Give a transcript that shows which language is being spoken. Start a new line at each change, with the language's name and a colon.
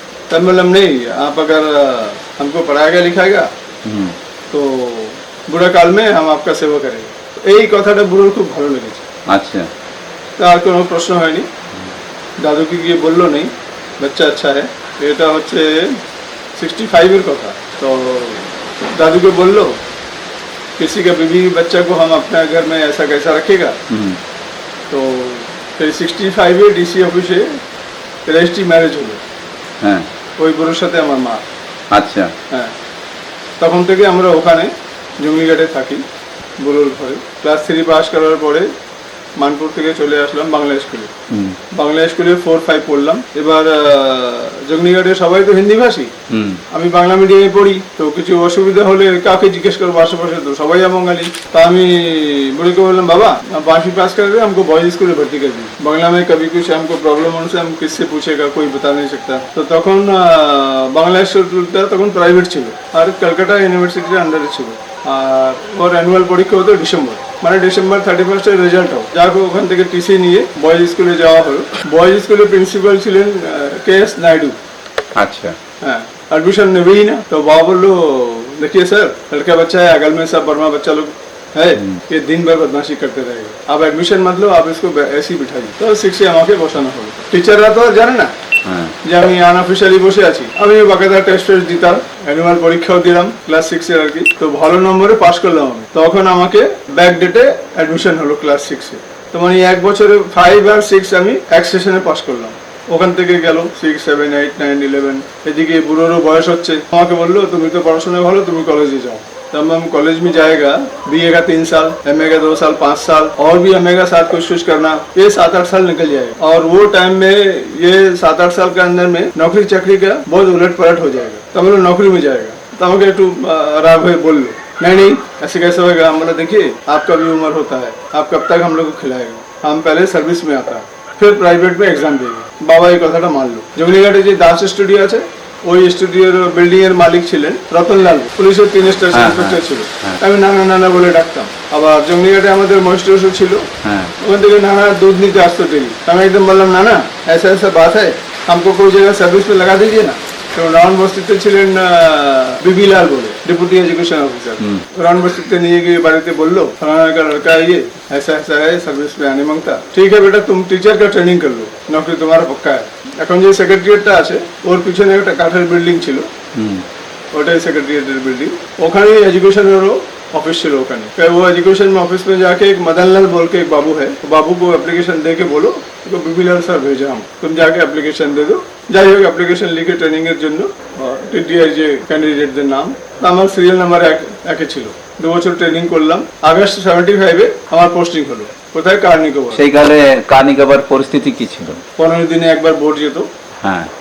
Hindi: तब बोललाम नहीं, आप अगर हमको पढ़ाएगा लिखाएगा तो बुढ़ा काल में हम आपका सेवा करेंगे।
Bangla: এই কথাটা বুড়োর খুব ভালো লেগেছে। আচ্ছা। আর কোনো প্রশ্ন হয়নি, দাদুকে গিয়ে বললো নেই বাচ্চা আচ্ছা है। এটা হচ্ছে 65-এর কথা।
Hindi: तो दादू को बोल लो किसी का बीवी बच्चा को हम अपने घर में ऐसा कैसा रखेगा।
Bangla: तो फिर 65-এ ডিসি অফিসে রেজিস্ট্রি ম্যারেজ হলো। হ্যাঁ, ওই বুড়োর সাথে আমার মা। আচ্ছা। হ্যাঁ, তখন থেকে আমরা ওখানে জঙ্গলিঘাটে থাকি বুড়োর ঘরে। ক্লাস 3 পাস করার পরে মানপুর থেকে চলে আসলাম বাংলা স্কুলে। বাংলা স্কুলে 4-5 পড়লাম। এবার জঙ্গলিঘাটে সবাই তো হিন্দি ভাষী, আমি বাংলা মিডিয়ামে পড়ি। তো কিছু অসুবিধা হলে কাউকে জিজ্ঞেস করবো, আশেপাশে তো সবাই বাঙালি। তা আমি বুড়িকে বললাম বাবা
Hindi: 12वीं पास कर दे, हमको बॉयज स्कूल में भर्ती कर दी, बांग्ला में कभी कुछ हमको प्रॉब्लम होने से हम किससे पूछेगा, कोई बता नहीं सकता।
Bangla: तो তখন বাংলা স্কুলটা তখন প্রাইভেট ছিল আর কলকাতা ইউনিভার্সিটির আন্ডারে ছিল। আর ওর অ্যানুয়াল পরীক্ষা হতো ডিসেম্বর, মানে ডিসেম্বর 31-এর রেজাল্ট হোক। যাক ওখান থেকে টিসি নিয়ে বয়েজ স্কুলে যাওয়া হলো। বয়েজ স্কুলের প্রিন্সিপাল ছিলেন KS नायडू। আচ্ছা।
Hindi: हाँ, एडमिशन नेबे ही ना। तो बाबा बोलो देखिए सर, लड़का बच्चा है, अगल में सब बर्मा बच्चा लोग है ये दिन भर बदमाशी करते रहेगा, आप एडमिशन मत लो, आप इसको ऐसे ही बिठाइए।
Bangla: तो 6 আমাকে বসানো হলো। টিচাররা তো জানে না যে আমি আনঅফিশিয়ালি বসে আছি। আমি বাকায়দা টেস্ট দিতাম, অ্যানুয়াল পরীক্ষাও দিলাম ক্লাস 6 এর আর কি। তো ভালো নম্বরে পাশ করলাম আমি। তখন আমাকে ব্যাক ডেটে অ্যাডমিশন হলো ক্লাস 6 এ। তো মানে এক বছরে 5 আর 6 আমি এক সেশনে পাশ করলাম। ওখান থেকে গেল 6, 7, 8, 9, 11। এদিকে বুড়োরও বয়স হচ্ছে। আমাকে বললো তুমি তো পড়াশোনায় ভালো, তুমি কলেজে যাও।
Hindi: तब हम कॉलेज में जाएगा, BA का 3 साल, MA का 2 साल, 5 साल और भी MA का साथ कोशिश करना, ये 7-8 साल निकल जाएगा। और वो टाइम में ये 7-8 साल के अंदर में नौकरी चाकरी का बहुत उलट पलट हो जाएगा। तब हम लोग नौकरी में जाएगा। तब हमें एक आराम है बोल लो, नहीं ऐसे कैसे होगा। हम बोला देखिए आपका भी उम्र होता है, आप कब तक हम लोग को खिलाएगा। हम पहले सर्विस में आता है, फिर प्राइवेट में एग्जाम देंगे।
Bangla: बाबा এই কথাটা মানলো। জঙ্গলিঘাটে যে দাস স্টুডিও আছে, ওই স্টুডিওর বিল্ডিং এর মালিক ছিলেন রতনলাল, পুলিশের 3 স্টার ইন্সপেক্টর ছিল। আমি নানা নানা বলে ডাকতাম। আবার জঙ্গলিঘাটে আমাদের মহিস্ট্রেশন ছিল, ওখান থেকে নানা দুধ নিতে আসতো ডেলি। আমি একদম বললাম নানা
Hindi: ऐसा ऐसा बात है, हमको कोई जगह सर्विस में लगा दीजिए ना।
Bangla: तो রাউন্ড বস্তিতে ছিলেন বিবি লাল বলে, ডেপুটি এजुकेशन ऑफिसर।
Hindi: राउंड बस्ती
Bangla: নিয়ে গিয়ে বাড়িতে বললো
Hindi: फलाना का लड़का है ये, ऐसा ऐसा है, सर्विस में आने मांगता। ठीक है बेटा, तुम टीचर का ट्रेनिंग कर लो, नौकरी तुम्हारा पक्का है।
Bangla: এখন যে সেক্রেটারিয়েটটা আছে ওর পিছনে একটা কাঠের বিল্ডিং ছিল, ওটাই সেক্রেটারিয়েটের বিল্ডিং। ওখানে एजुकेशनেরও ऑफिस ছিল ওখানে।
Hindi: वो एजुकेशन में ऑफिस में जाके एक मदन लाल बोल के एक बाबू है, बाबू को एप्लीकेशन दे के बोलो तो बीबी लाल सर भेजा हम, तुम जाके एप्लीकेशन दे दो।
Bangla: যাই হোক অ্যাপ্লিকেশন লিখে ট্রেনিং এর জন্য টিটিআই যে ক্যান্ডিডেটদের নাম, আমার সিরিয়াল নাম্বার 1 ছিল। 2 বছর ট্রেনিং করলাম। আগস্ট 75 এ আমার পোস্টিং হলো। কোথায়? কার্নিকোবার। সেই কালে কার্নিকোবার পরিস্থিতি কি ছিল? 15 দিনে একবার বোর্ড যেত। হ্যাঁ,